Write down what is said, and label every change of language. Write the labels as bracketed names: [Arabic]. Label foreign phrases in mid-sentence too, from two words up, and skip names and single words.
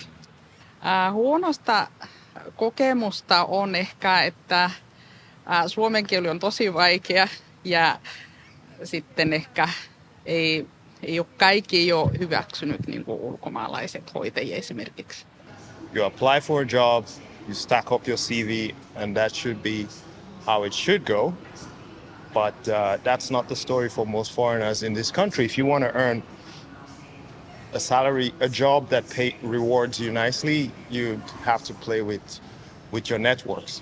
[Finnish] Huonosta kokemusta on ehkä, että suomen kieli on tosi vaikea ja sitten ehkä ei ole kaikki jo hyväksynyt niin kuin ulkomaalaiset hoitajia esimerkiksi. [English] You apply for a job, you stack up your CV, and that should be how it should go. But that's not the story for most foreigners in this country. If you want to earn a salary, a job that rewards you nicely, you have to play with your networks.